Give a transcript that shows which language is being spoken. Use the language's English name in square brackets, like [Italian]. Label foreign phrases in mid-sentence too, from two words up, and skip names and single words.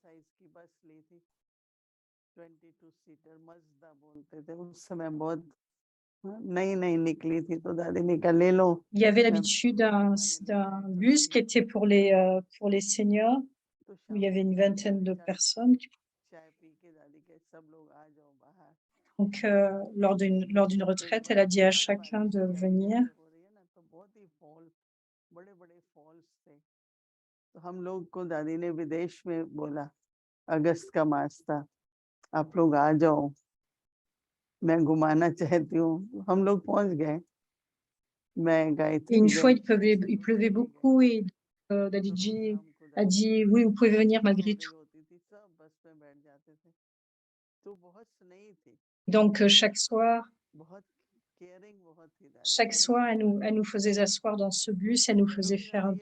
[French] Il y avait l'habitude d'un bus qui était pour les seniors, où il y avait une vingtaine de personnes. Donc, lors d'une retraite, elle a dit à chacun de venir. [Hindi] हम लोग को दादी ने विदेश में बोला, अगस्त का मास था, आप लोग आ जाओ, मैं घुमाना चाहती हूँ. हम लोग पहुंच गए. मैं गायत्री. [French] Et une fois, il pleuvait beaucoup et Dadiji a dit oui, vous pouvez venir malgré tout. Donc chaque soir, elle nous faisait asseoir dans ce bus, elle nous faisait faire un...